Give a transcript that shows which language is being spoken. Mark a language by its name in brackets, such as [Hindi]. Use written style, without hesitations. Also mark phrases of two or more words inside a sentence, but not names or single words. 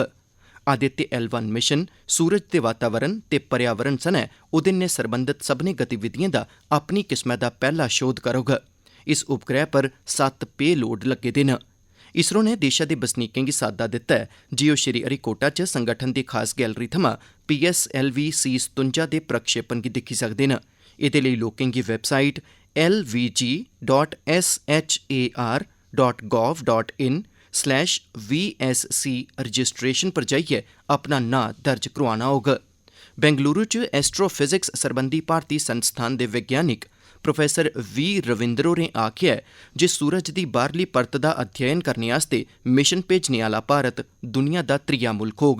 [Dogri] आदित्य L1 मिशन सूरज दे वातावरण ते पर्यावरण सनै ओह्दे नै सरबंधत सभनें गतिविधिएं दा अपनी किस्मै दा पैह्ला शोध करोग। इस उपग्रह पर 7 पे लोड लग्गे दे न। इसरो ने देशै दे बसनीकें गी साद्दा दित्ता ऐ जे ओह् श्रीहरिकोटा च संगठन दी खास गैलरी थमां PSLV C-57 दे प्रक्षेपण गी दिक्खी सकदे न। एह्दे लेई लोकें गी वैबसाइट lvg.shar.gov.in/VSC रजिस्ट्रेशन पर जाइयै अपना नांऽ दर्ज करोआना होग। बेंगलुरु च एस्ट्रोफिजिक्स सरबंधी भारती संस्थान दे वैज्ञानिक प्रोफेसर V रविंदर होरें आखेआ जे सूरज दी बाह्रली परत दा अध्ययन करने आस्तै मिशन भेजने आह्ला भारत दुनिया दा त्रीया मुल्ख होग।